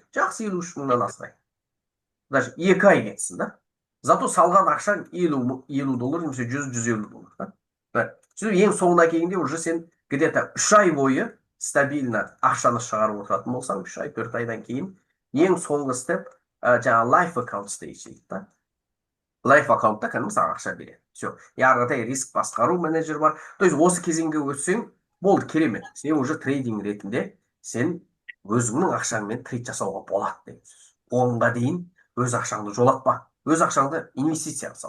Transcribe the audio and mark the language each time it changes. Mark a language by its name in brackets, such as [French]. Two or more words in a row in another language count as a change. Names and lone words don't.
[Kazakh] Жақсы, 53 мыңнан аспай. Даже 2 ай кетсін, да? Зато салған ақшаң 50 доллар, немесе 100-150 доллар. Да? Сөйтіп ең соңына келгенде уже сен где-то 3 ай бойы стабильно ақшаны шығарып отыратын болсаң, 3 ай, 4 айдан кейін ең соңғы степ жаңағы [English] life account stage [Kazakh] дейді, да? Life аккаунтта кәдімгі саған ақша береді. Все. И ары қаратай риск басқару менеджер бар. [Russian] То есть [Kazakh] осы кезеңге өтсең, болды, керемет. Сен уже трейдинг ретінде сен өзіңнің ақшаңмен трейд жасауға болады деген сөз. Онға дейін өз ақшаңды жолатпа. Өз ақшаңды инвестицияға сал.